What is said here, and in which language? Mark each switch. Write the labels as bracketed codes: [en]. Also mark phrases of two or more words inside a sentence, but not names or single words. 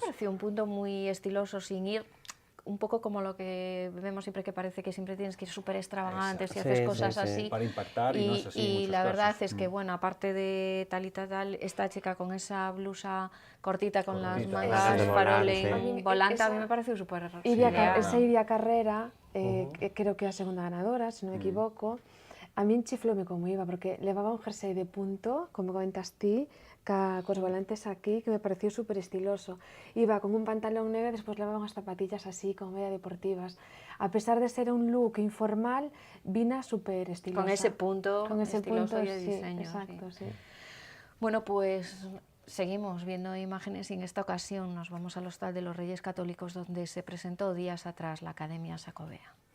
[es] pareció un punto muy estiloso, sin ir un poco como lo que vemos siempre, que parece que siempre tienes que ir súper extravagantes y Exacto. haces Sí, cosas sí, sí. así. Para impactar, y no es así en y muchos la verdad casos. es que, bueno, aparte de Talita tal, esta chica con esa blusa cortita con las Cortita, mangas de volar, farole sí. volante, a mí Esa- me pareció súper [gl] Esa Iria Carrera, que creo que é a segunda ganadora, se non me equivoco, a min chifloume como iba, porque levaba un jersey de punto, como comentas ti, cos volantes aquí, que [es] me pareció súper estiloso. [gl] Iba con un pantalón negro e despois levaba unhas zapatillas así, como media deportivas. A pesar de ser un look informal, vina súper estilosa. [es] Con ese punto Con ese estiloso punto, y de sí, diseño. exacto, sí. Bueno, pues seguimos viendo imágenes, y en esta ocasión nos vamos al Hostal de los Reyes Católicos, donde se presentó días atrás la Academia Sacobea.